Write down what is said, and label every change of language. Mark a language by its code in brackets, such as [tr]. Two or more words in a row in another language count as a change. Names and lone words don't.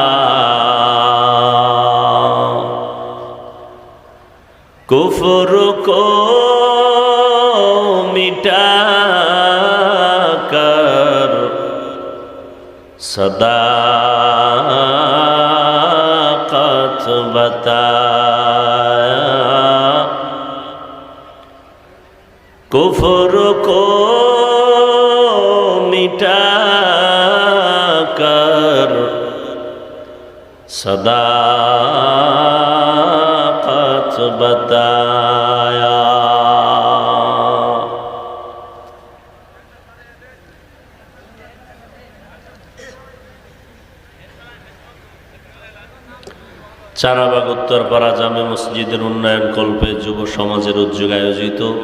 [ur] کفر کو مٹا کر صداقت بتایا کفر کو مٹا کر صداقت بتایا [bn] চারাবাগ উত্তরপাড়া জামে মসজিদের উন্নয়ন কল্পে যুব সমাজের উদ্যোগে আয়োজিত